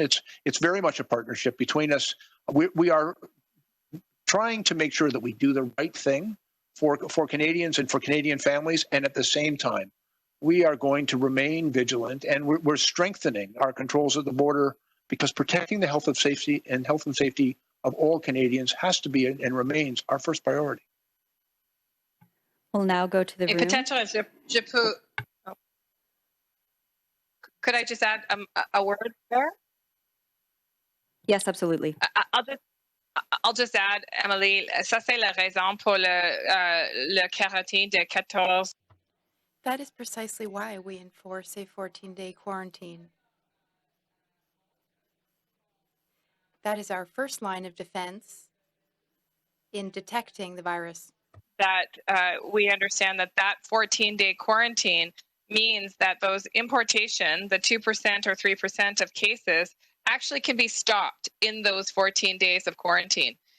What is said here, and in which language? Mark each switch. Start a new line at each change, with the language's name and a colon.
English: It's very much a partnership between us. We are trying to make sure that we do the right thing for Canadians and for Canadian families, and at the same time, we are going to remain vigilant, and we're strengthening our controls at the border, because protecting the health and safety of all Canadians has to be and remains our first priority. We'll now go to the room.
French: Peut-être je peux.
English: Could I just add a word there? Yes, absolutely. I'll just add,
French: Emily, ça c'est la raison pour le quarantaine de 14.
English: That is precisely why we enforce a 14-day quarantine. That is our first line of defense in detecting the virus. That we understand that 14-day quarantine means that those importation, the 2% or 3% of cases, actually can be stopped in those 14 days of quarantine.